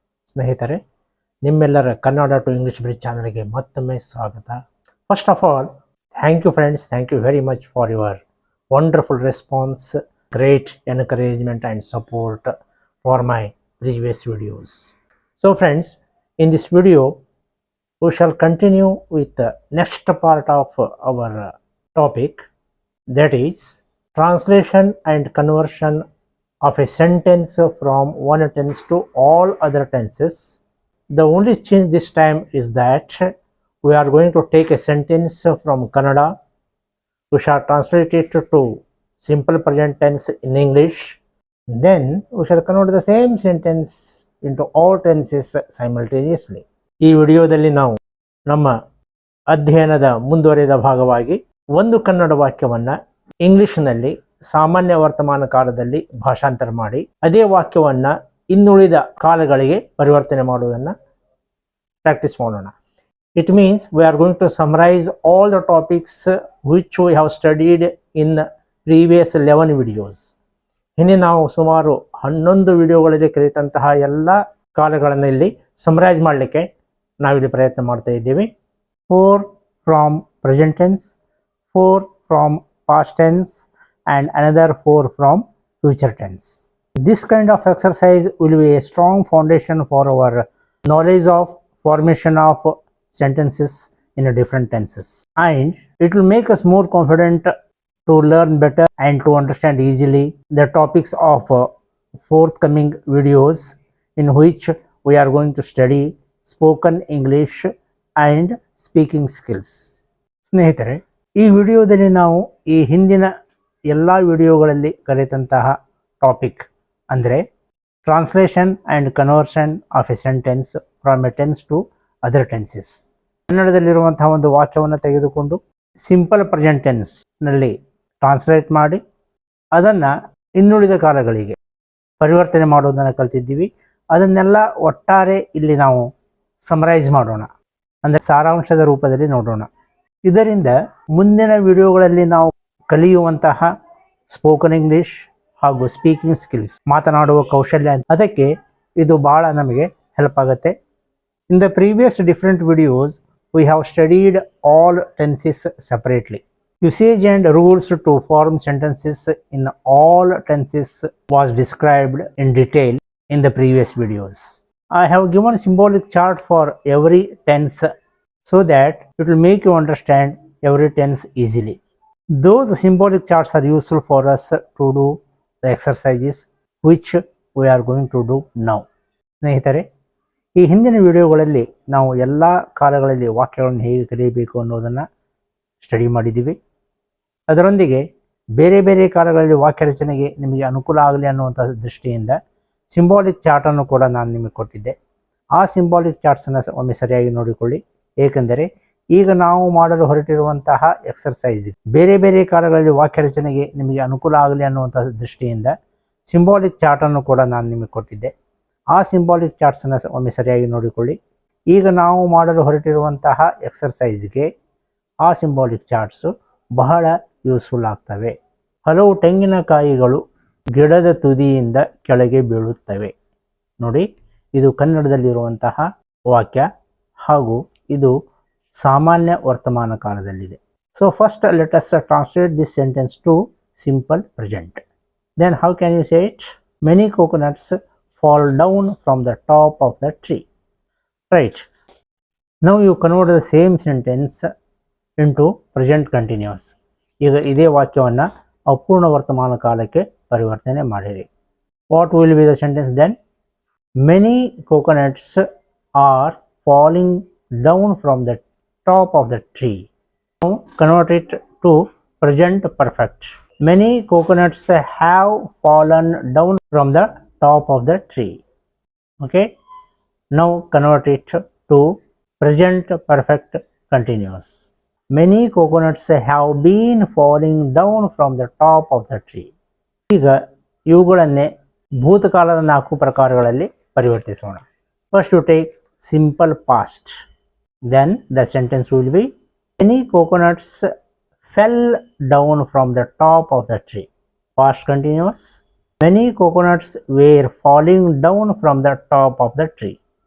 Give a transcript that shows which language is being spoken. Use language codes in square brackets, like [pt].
[kn] ಸ್ನೇಹಿತರೆ, ನಿಮ್ಮೆಲ್ಲರ Kannada to English bridge ಚಾನಲ್ಗೆ ಮತ್ತೊಮ್ಮೆ ಸ್ವಾಗತ. [en] First of all, thank you friends, thank you very much for your wonderful response, great encouragement and support for my previous videos. So friends, in this video we shall continue with the next part of our topic, that is translation and conversion of a sentence from one tense to all other tenses. The only change this time is that we are going to take a sentence from Kannada. We shall translate it to simple present tense in English. Then we shall convert the same sentence into all tenses simultaneously. [kn] ಈ ವಿಡಿಯೋದಲ್ಲಿ ನಾವು ನಮ್ಮ ಅಧ್ಯಯನದ ಮುಂದುವರಿದ ಭಾಗವಾಗಿ ಒಂದು ಕನ್ನಡ ವಾಕ್ಯವನ್ನ ಇಂಗ್ಲಿಷ್ನಲ್ಲಿ ಸಾಮಾನ್ಯ ವರ್ತಮಾನ ಕಾಲದಲ್ಲಿ ಭಾಷಾಂತರ ಮಾಡಿ ಅದೇ ವಾಕ್ಯವನ್ನ ಇನ್ನುಳಿದ ಕಾಲಗಳಿಗೆ ಪರಿವರ್ತನೆ ಮಾಡುವುದನ್ನು ಪ್ರಾಕ್ಟೀಸ್ ಮಾಡೋಣ. [en] It means we are going to summarise all the topics which we have studied in previous 11 videos. [kn] ಇನ್ನೇ ನಾವು ಸುಮಾರು 11 ವಿಡಿಯೋಗಳಲ್ಲಿ ಕಲಿತಂತಹ ಎಲ್ಲ ಕಾಲಗಳನ್ನು ಇಲ್ಲಿ ಸಮರೈಸ್ ಮಾಡಲಿಕ್ಕೆ ನಾವಿಲ್ಲಿ ಪ್ರಯತ್ನ ಮಾಡ್ತಾ ಇದ್ದೀವಿ. [en] 4 from present tense, 4 from past tense, and another 4 from future tense. This kind of exercise will be a strong foundation for our knowledge of formation of sentences in different tenses, and it will make us more confident to learn better and to understand easily the topics of forthcoming videos, in which we are going to study spoken English and speaking skills. [kn] ಸ್ನೇಹಿತರೆ, ಈ ವಿಡಿಯೋದಲ್ಲಿ ನಾವು ಈ ಹಿಂದಿನ ಎಲ್ಲ ವಿಡಿಯೋಗಳಲ್ಲಿ ಕಲಿತಂತಹ topic ಅಂದರೆ [en] Translation and conversion of a sentence from a tense to other tenses. [kn] ಕನ್ನಡದಲ್ಲಿರುವಂತಹ ಒಂದು ವಾಕ್ಯವನ್ನು ತೆಗೆದುಕೊಂಡು ಸಿಂಪಲ್ ಪ್ರೆಸೆಂಟ್ ಟೆನ್ಸ್ನಲ್ಲಿ ಟ್ರಾನ್ಸ್ಲೇಟ್ ಮಾಡಿ ಅದನ್ನು ಇನ್ನುಳಿದ ಕಾಲಗಳಿಗೆ ಪರಿವರ್ತನೆ ಮಾಡೋದನ್ನು ಕಲ್ತಿದ್ದೀವಿ. ಅದನ್ನೆಲ್ಲ ಒಟ್ಟಾರೆ ಇಲ್ಲಿ ನಾವು ಸಮರೈಸ್ ಮಾಡೋಣ, ಅಂದರೆ ಸಾರಾಂಶದ ರೂಪದಲ್ಲಿ ನೋಡೋಣ. ಇದರಿಂದ ಮುಂದಿನ ವಿಡಿಯೋಗಳಲ್ಲಿ ನಾವು ಕಲಿಯುವಂತಹ ಸ್ಪೋಕನ್ ಇಂಗ್ಲಿಷ್ ಹಾಗೂ ಸ್ಪೀಕಿಂಗ್ ಸ್ಕಿಲ್ಸ್, ಮಾತನಾಡುವ ಕೌಶಲ್ಯ, ಅದಕ್ಕೆ ಇದು ಬಹಳ ನಮಗೆ ಹೆಲ್ಪ್ ಆಗುತ್ತೆ. [en] In the previous different videos we have studied all tenses separately. Usage and rules to form sentences in all tenses was described in detail in the previous videos. I have given a symbolic chart for every tense so that it will make you understand every tense easily. Those symbolic charts are useful for us to do the exercises which we are going to do now. [kn] ಸ್ನೇಹಿತರೆ, ಈ ಹಿಂದಿನ ವಿಡಿಯೋಗಳಲ್ಲಿ ನಾವು ಎಲ್ಲ ಕಾಲಗಳಲ್ಲಿ ವಾಕ್ಯಗಳನ್ನು ಹೇಗೆ ಕಲಿಯಬೇಕು ಅನ್ನೋದನ್ನು study ಮಾಡಿದ್ದೀವಿ. ಅದರೊಂದಿಗೆ ಬೇರೆ ಬೇರೆ ಕಾಲಗಳಲ್ಲಿ ವಾಕ್ಯ ರಚನೆಗೆ ನಿಮಗೆ ಅನುಕೂಲ ಆಗಲಿ ಅನ್ನುವಂಥ ದೃಷ್ಟಿಯಿಂದ ಸಿಂಬಾಲಿಕ್ ಚಾರ್ಟನ್ನು ಕೂಡ ನಾನು ನಿಮಗೆ ಕೊಟ್ಟಿದ್ದೆ. ಆ ಸಿಂಬಾಲಿಕ್ ಚಾರ್ಟ್ಸನ್ನು ಒಮ್ಮೆ ಸರಿಯಾಗಿ ನೋಡಿಕೊಳ್ಳಿ. ಏಕೆಂದರೆ ಈಗ ನಾವು ಮಾಡಲು ಹೊರಟಿರುವಂತಹ ಎಕ್ಸರ್ಸೈಸ್ ಬೇರೆ ಬೇರೆ ಕಾಲಗಳಲ್ಲಿ ವಾಕ್ಯ ರಚನೆಗೆ ನಿಮಗೆ ಅನುಕೂಲ ಆಗಲಿ ಅನ್ನುವಂಥ ದೃಷ್ಟಿಯಿಂದ ಸಿಂಬಾಲಿಕ್ ಚಾರ್ಟನ್ನು ಕೂಡ ನಾನು ನಿಮಗೆ ಕೊಟ್ಟಿದ್ದೆ. ಆ ಸಿಂಬಾಲಿಕ್ ಚಾರ್ಟ್ಸನ್ನು ಒಮ್ಮೆ ಸರಿಯಾಗಿ ನೋಡಿಕೊಳ್ಳಿ. ಈಗ ನಾವು ಮಾಡಲು ಹೊರಟಿರುವಂತಹ ಎಕ್ಸರ್ಸೈಸ್ಗೆ ಆ ಸಿಂಬಾಲಿಕ್ ಚಾರ್ಟ್ಸು ಬಹಳ ಯೂಸ್ಫುಲ್ ಆಗ್ತವೆ. ಹಲವು ತೆಂಗಿನಕಾಯಿಗಳು ಗಿಡದ ತುದಿಯಿಂದ ಕೆಳಗೆ ಬೀಳುತ್ತವೆ. ನೋಡಿ, ಇದು ಕನ್ನಡದಲ್ಲಿರುವಂತಹ ವಾಕ್ಯ ಹಾಗೂ ಇದು ಸಾಮಾನ್ಯ ವರ್ತಮಾನ ಕಾಲದಲ್ಲಿದೆ. [en] So first let us translate this sentence to simple present. Then how can you say it? Many coconuts fall down from the top of the tree. Right. Now you convert the same sentence into present continuous. [kn] ಈಗ ಇದೇ ವಾಕ್ಯವನ್ನು ಅಪೂರ್ಣ ವರ್ತಮಾನ ಕಾಲಕ್ಕೆ ಪರಿವರ್ತನೆ ಮಾಡಿರಿ. [en] What will be the sentence then? Many coconuts are falling down from the top of the tree. Now convert it to present perfect. Many coconuts have fallen down from the top of the tree. Okay, now convert it to present perfect continuous. Many coconuts have been falling down from the top of the tree. [kn] ಈಗ ಇವುಗಳನ್ನೇ ಭೂತಕಾಲದ 4 ಪ್ರಕಾರಗಳಲ್ಲಿ ಪರಿವರ್ತಿಸೋಣ. [en] First you take simple past, then the sentence will be many coconuts fell down from the top of the tree. Past continuous. Many coconuts were falling down from the top of the tree.